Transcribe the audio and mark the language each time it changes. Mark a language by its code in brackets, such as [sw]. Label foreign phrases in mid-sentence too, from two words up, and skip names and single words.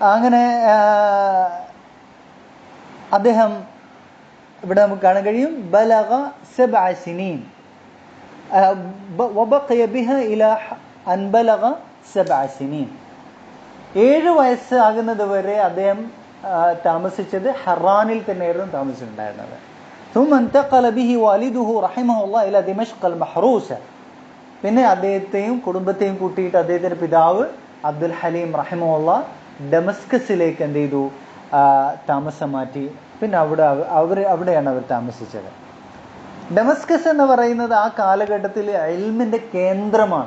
[ml] അങ്ങനെ അദ്ദേഹം ഇവിടെ നമുക്ക് കാണാൻ കഴിയും [ar] بلغ 7 سنين وبقي بها إلى أن بلغ 7 سنين. [ml] 7 വയസ്സാകുന്നത് വരെ അദ്ദേഹം താമസിച്ചത് ഹറാനിൽ തന്നെയായിരുന്നു താമസിച്ചിട്ടുണ്ടായിരുന്നത്. [ar] ثم انتقل به والده رحمه الله الى دمشق المحروسه. [ml] പിന്നെ അദ്ദേഹത്തെയും കുടുംബത്തെയും കൂട്ടിയിട്ട് അദ്ദേഹത്തിന്റെ പിതാവ് അബ്ദുൽ ഹലീം റഹിമഹുല്ലാ ഡമസ്കസിലേക്ക് എന്ത് ചെയ്തു, താമസം മാറ്റി. പിന്നെ അവിടെയാണ് അവർ താമസിച്ചത്. ഡമസ്കസ് എന്ന് പറയുന്നത് ആ കാലഘട്ടത്തിൽ ഇൽമിന്റെ കേന്ദ്രമാണ്.